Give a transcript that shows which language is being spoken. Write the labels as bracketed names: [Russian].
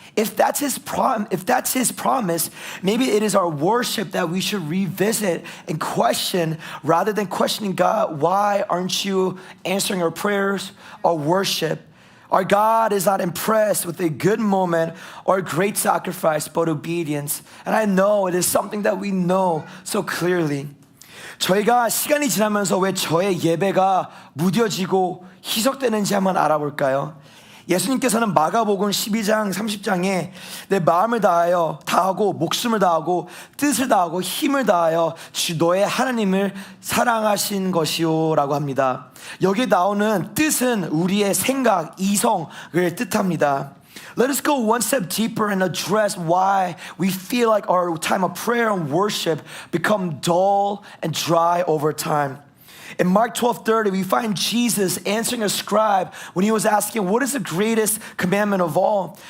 [English] If that's his promise, maybe it is our worship that we should revisit and question rather than questioning God, why aren't you answering our prayers or worship? Our God is not impressed with a good moment or a great sacrifice, but obedience. And I know it is something that we know so clearly. [Korean] 저희가 시간이 지나면서 왜 저의 예배가 무뎌지고 희석되는지 한번 알아볼까요? 예수님께서는 마가복음 12장 30장에 내 마음을 다하고 목숨을 다하고 뜻을 다하고 힘을 다하여 주 너의 하나님을 사랑하신 것이요 라고 합니다. 여기에 나오는 뜻은 우리의 생각, 이성을 뜻합니다. [English] Let us go one step deeper and address why we feel like our time of prayer and worship become dull and dry over time. In Mark 12:30, we find Jesus answering a scribe when he was asking, what is the greatest commandment of all?